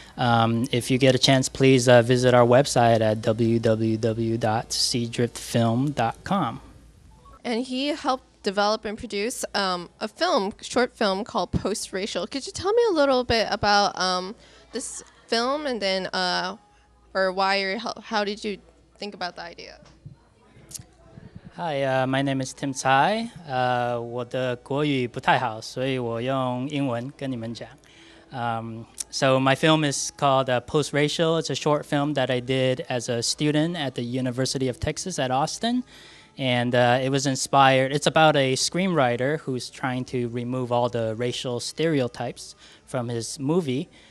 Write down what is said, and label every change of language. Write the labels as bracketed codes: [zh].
[en] If you get a chance, please visit our website at www.seadriftfilm.com. And he helped develop and produce a short film called Post-Racial. Could you tell me a little bit about this film, and then how did you think about the idea? Hi, my name is Tim Tsai. [zh] 我的国语不太好，所以我用英文跟你们讲。 [en] So my film is called Post-Racial. It's a short film that I did as a student at the University of Texas at Austin. And it was inspired, it's about a screenwriter who's trying to remove all the racial stereotypes from his movie.